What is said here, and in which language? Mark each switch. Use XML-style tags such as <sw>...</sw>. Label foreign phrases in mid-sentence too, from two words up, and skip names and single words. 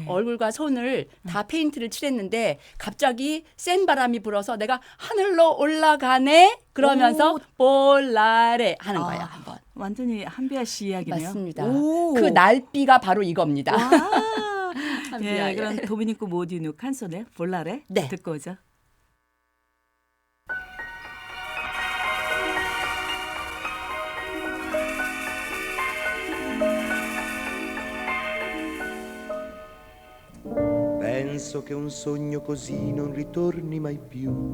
<ko>얼굴과 손을 다 페인트를 칠했는데 갑자기 센 바람이 불어서 내가 하늘로 올라가네. 그러면서 오. 볼라레 하는 거예요. 한번. 완전히 한비아 씨 이야기네요. 맞습니다. 오. 그 날비가 바로 이겁니다. 와. 한비아의. 네, 그럼 도미니코 모디누 칸소네 볼라레 네. 듣고 오죠.</ko> <it>Penso che un sogno così non ritorni mai più.</it>